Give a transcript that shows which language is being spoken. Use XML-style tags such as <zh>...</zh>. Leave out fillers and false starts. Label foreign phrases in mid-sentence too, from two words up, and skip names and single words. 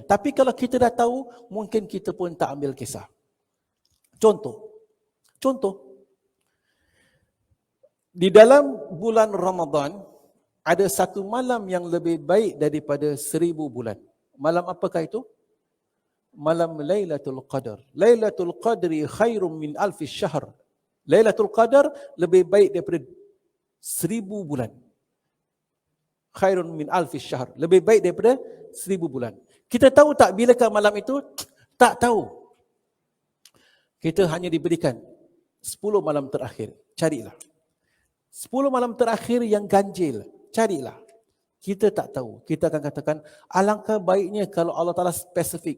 <ms>Tapi kalau kita dah tahu, mungkin kita pun tak ambil kisah. Contoh. Di dalam bulan Ramadan, ada satu malam yang lebih baik daripada 1000 bulan. Malam apakah itu? Malam Lailatul Qadar.</ms> <ar>ليلة القدر خير من ألف شهر.</ar> <ms>Lailatul Qadar lebih baik daripada 1000 bulan.</ms> <ar>خير من ألف شهر.</ar> <ms>Lebih baik daripada 1000 bulan. Kita tahu tak bilakah malam itu? Tak tahu. Kita hanya diberikan 10 malam terakhir. Carilah. 10 malam terakhir yang ganjil. Carilah. Kita tak tahu. Kita akan katakan, alangkah baiknya kalau Allah Ta'ala spesifik.</ms>